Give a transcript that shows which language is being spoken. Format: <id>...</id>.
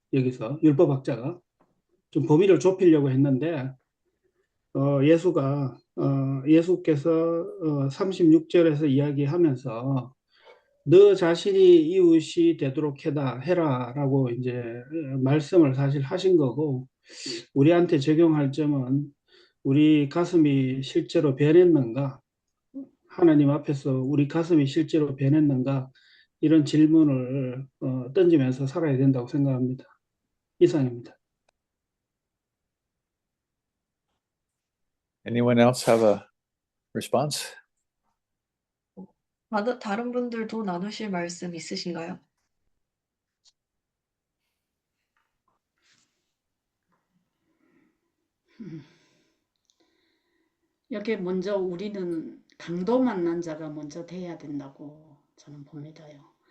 <ko>여기서 율법학자가 좀 범위를 좁히려고 했는데 예수께서 36절에서 이야기하면서 너 자신이 이웃이 되도록 해라 라고 이제 말씀을 사실 하신 거고, 우리한테 적용할 점은 우리 가슴이 실제로 변했는가, 하나님 앞에서 우리 가슴이 실제로 변했는가, 이런 질문을 던지면서 살아야 된다고 생각합니다. 이상입니다.</ko> <en>Anyone else have a response?</en> <ko>다른 분들도 나누실 말씀 있으신가요? 여기 먼저 우리는 강도 만난 자가 먼저 돼야 된다고 저는 봅니다요.</ko>